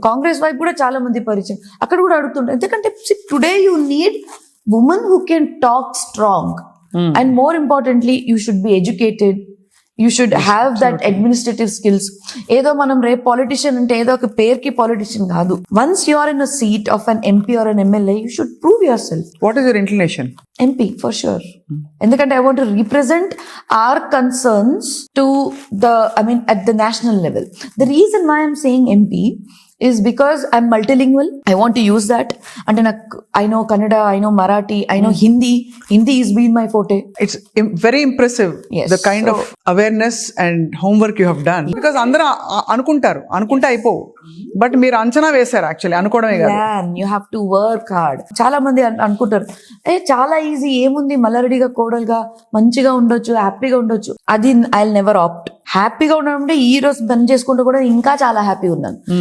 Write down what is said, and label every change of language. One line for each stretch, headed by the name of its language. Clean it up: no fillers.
Telugu: కాంగ్రెస్ వైపు కూడా చాలా మంది పరిచయం, అక్కడ కూడా అడుగుతుంటారు. ఎందుకంటే
English: Today you need women who can talk strong and more importantly you should be educated, you should have that administrative skills.
Telugu: ఏదో మనం రేపు పాలిటిషియన్ అంటే ఏదో ఒక పేరుకి పాలిటిషియన్ కాదు.
English: Once you are in a seat of an MP or an MLA, you should prove yourself. What is your inclination? MP for sure.
Telugu: ఎందుకంటే
English: I want to represent our concerns to at the national level. The reason why I'm saying MP is because I'm multilingual. I want to use that. And I know Kannada, I know Marathi, I know Hindi. Hindi has been my forte. It's very impressive. Yes. The kind of awareness and homework you have done. Because
Telugu: అందరూ అనుకుంటే అయిపోవు, but మీరు అంచనా వేశారు actually, అనుకోవడమే కాదు.
English: You have to work hard.
Telugu: చాలా మంది అనుకుంటారు చాలా ఈజీ, ఏముంది మల్లారెడ్డిగా కోడలుగా మంచిగా ఉండొచ్చు, హ్యాపీగా ఉండొచ్చు. అది
English: I will never opt.
Telugu: హ్యాపీగా ఉండడం అంటే ఈ రోజు పని చేసుకుంటూ కూడా ఇంకా చాలా హ్యాపీ ఉన్నాను.